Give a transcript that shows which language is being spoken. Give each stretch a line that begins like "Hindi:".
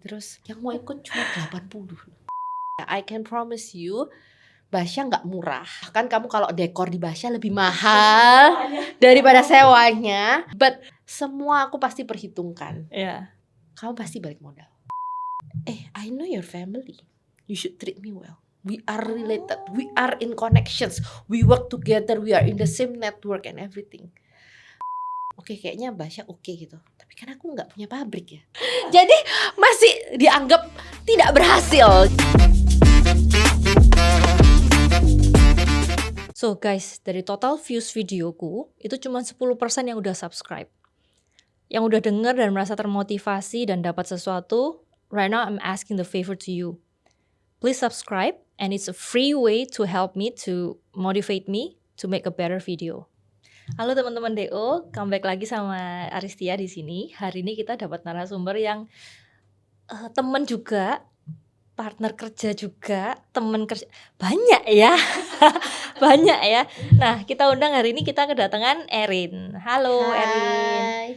Indonesian: Terus yang mau ikut cuma 80.
English: I can promise you
Indonesian: Basya nggak murah. Bahkan kamu kalau dekor di Basya lebih mahal daripada sewanya. But semua aku pasti perhitungkan. Kamu pasti balik modal.
English: I know your family. You should treat me well. We are related. We are in connections. We work together. We are in the same network and everything.
Indonesian: Oke, kayaknya Basya oke gitu. Tapi kan aku nggak punya pabrik ya. Jadi masih dianggap tidak berhasil.
English: So guys,
Indonesian: dari total views videoku, itu cuma 10% yang udah subscribe. Yang udah denger dan merasa termotivasi dan dapat sesuatu,
English: right now I'm asking the favor to you. Please subscribe, and it's a free way to help me, to motivate me to make a better video.
Indonesian: Halo teman-teman DO, comeback lagi sama Aristia di sini. Hari ini kita dapat narasumber yang teman juga, partner kerja juga, teman kerja, banyak ya. Banyak ya. Nah, kita undang hari ini, kita kedatangan Erin. Halo. Hai.